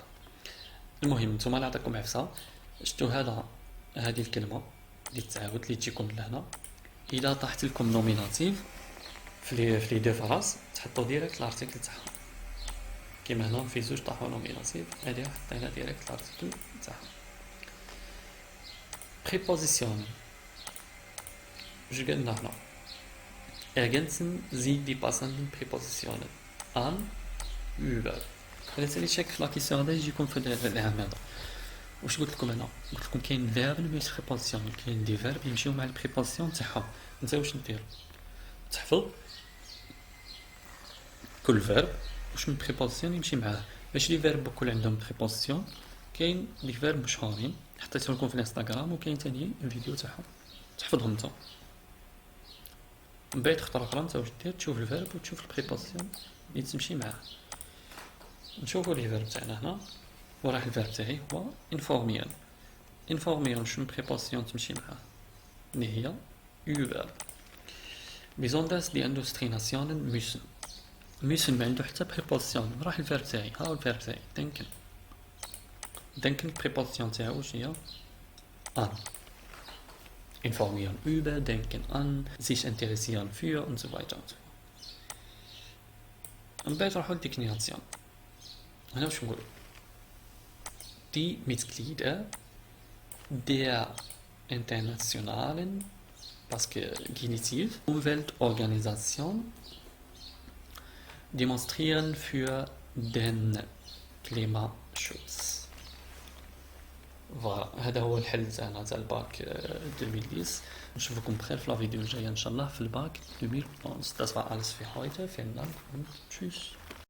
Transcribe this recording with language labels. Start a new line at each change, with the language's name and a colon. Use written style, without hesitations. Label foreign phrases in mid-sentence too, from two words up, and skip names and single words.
Arabic: المهم نتوما نعطيكم عفسه، شفتوا هذه الكلمه اللي تعاود اللي تجيكم لهنا، الا طاحت لكم نوميناتيف في
French: les deux phrases
Arabic: تحطوا ديريكت الارتيكل تاعها. كيما هنا في زوج طاحوا نوميناتيف، هذه حطينا ديريكت الارتيكل تاعها. بريبوزيسيون واش قلنا هنا
German: ergänzen Sie die passenden Präpositionen an über.
Arabic: هذا تالي شك في لاكيسيون هذا يجيكم في العام هذا. واش قلت لكم هنا؟ قلت لكم كاين فيرب ماشي بريبوزيسيون، كاين دي فيرب يمشيو مع البريبوزيسيون تاعهم. انت واش ندير؟ تحفظ كل فيرب واش من بريبوزيسيون يمشي معاه. باش
French: les verbes
Arabic: كل عندهم بريبوزيسيون كاين
French: les verbes
Arabic: مشهورين حطيتهم لكم في الانستغرام، وكاين ثاني الفيديو تاعهم تحفظهم انت. من بعد خطره اخرى انت واش دير؟ تشوف الفيرب وتشوف البريبوزيسيون اللي تمشي معاه. نشوفوا
French: les verbes
Arabic: تاعنا هنا، وراح الفيرب تاعي هو انفورميون. انفورميون شنو بريبوزيسيون تمشي معاه اللي هي über.
German: besonders die Industrienationen müssen
Arabic: ما عنده حتى بريبوزيسيون. راح الفيرب تاعي، ها هو الفيرب تاعي denken بريبوزيسيون تاعو واش هي an.
German: informieren über, denken an, sich interessieren für und so weiter und so fort.
Arabic: من بعد نروحو للديكليناسيون. هنا واش نقول؟
German: die Mitglieder der internationalen,
French: parce que
German: Genitiv, Umweltorganisation demonstrieren für den Klimaschutz.
Arabic: فوالا هذا هو الحل تاعنا تاع الباك 2010. نشوفكم بخير في
French: la vidéo
Arabic: الجايه ان شاء الله في الباك 2011.
German: Das war alles für heute. Vielen Dank und tschüss.